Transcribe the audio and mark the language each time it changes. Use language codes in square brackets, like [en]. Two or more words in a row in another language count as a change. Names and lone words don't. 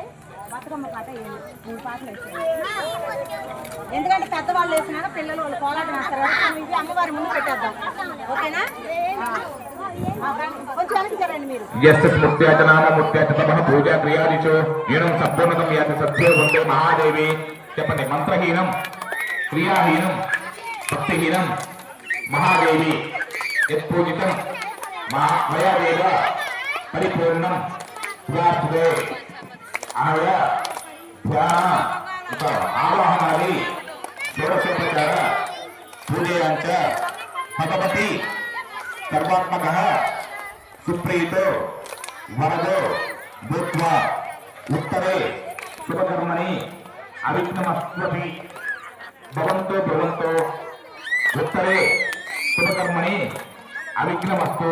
[te] బతుకమ్మ కాట వేయండి. 3 పాటలు వేసేయండి. ఎందుకంటే పెద్దవాళ్ళు వేసినా పిల్లలు వాళ్ళు కోలాటం వేస్తారు కాబట్టి ఇది అమ్మవారి ముందు పెట్టేద్దాం. ఓకేనా? కొంచెం వెనక్కి జరండి మీరు. [sa] यस्य स्मृत्याच नाम मुत्याच तपः पूजा क्रियादिषु हीनं सम्पूर्णतं याति सत्यो वन्दे महादेवी. [te] చెప్పండి. [sa] మంత్రహీనం, క్రియాహీనం, భక్తిహీనం మహాదేవి యత్పూజితం మయాదేవ పరిపూర్ణం ప్రార్థే. ఆవిడ ధ్యాన ఆవాహనాది షోడశోపచార పూజయాంచ భగవతి సర్వాత్మక సుప్రీతో వరదో భూత్వా ఉత్తరే శుభకర్మణి అవిఘ్నమస్వతి భవంతో భవంతో ఉత్తరే శుభకర్మణి అవిఘ్నమస్తు.